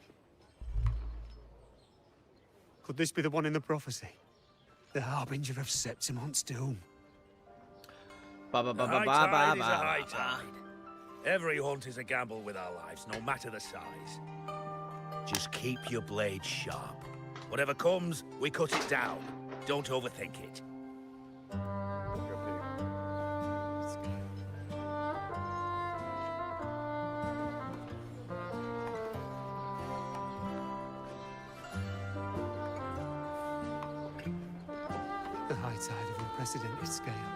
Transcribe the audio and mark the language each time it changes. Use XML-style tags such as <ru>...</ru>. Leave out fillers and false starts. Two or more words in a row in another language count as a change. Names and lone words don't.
<en>Could this be the one in the prophecy? The harbinger of Septimont's doom? Ba ba ba A ba high ba ba tide is a ba high ba. tide. Every hunt is a gamble with our lives, no matter the size. Just keep your blade sharp. Whatever comes, we cut it down. Don't overthink it. The high tide of unprecedented scale.</en>